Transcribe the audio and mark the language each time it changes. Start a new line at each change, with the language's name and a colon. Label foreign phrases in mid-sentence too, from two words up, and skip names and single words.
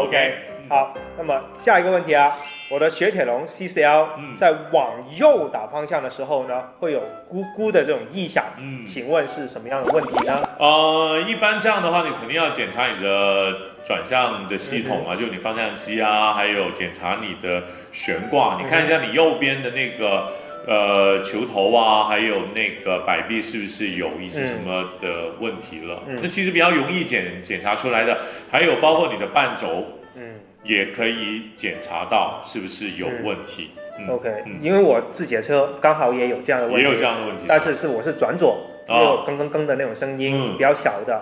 Chinese: OK， 好，那麼下一個問題啊，我的雪鐵龍 CCL 在往右打方向的時候呢，會有咕咕的這種異響，請問是什麼樣的問題呢？一般這樣的話，你肯定要檢查你的轉向的系統啊，就你方向機啊，還有檢查你的懸掛，你看一下你右邊的那個。球頭啊，還有那個擺臂是不是有一些什麼的問題了？那其實比較容易檢查出來的，還有包括你的半軸， 也可以检查到是不是有问题。 OK，因为我自己的车刚好也有这样的问题，也有这样的问题，但是我是转左，就有更更更的那种声音，比较小的。